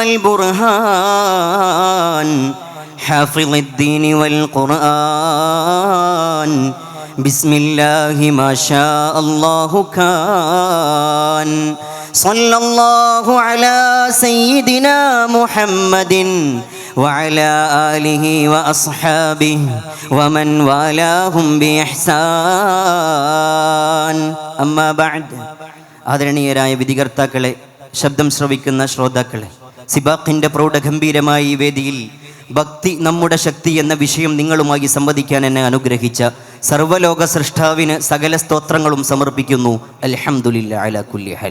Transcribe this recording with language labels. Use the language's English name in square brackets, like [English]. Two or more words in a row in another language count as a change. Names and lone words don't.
[Arabic] والبرهان حافظ الدين والقرآن بسم الله ما شاء الله كان صلى الله على سيدنا محمد وعلى آله وأصحابه ومن والاهم بإحسان أما بعد. [Malayalam] ആദരണീയരായ വിധികർത്താക്കളെ, ശബ്ദം ശ്രവിക്കുന്ന ശ്രോതാക്കളെ, സിബാഖിൻ്റെ പ്രൗഢഗംഭീരമായ ഈ വേദിയിൽ ഭക്തി നമ്മുടെ ശക്തി എന്ന വിഷയം നിങ്ങളുമായി സംവദിക്കാൻ എന്നെ അനുഗ്രഹിച്ച സർവ്വലോക സൃഷ്ടാവിന് സകല സ്തോത്രങ്ങളും സമർപ്പിക്കുന്നു. [Arabic] الحمد لله على كل حال.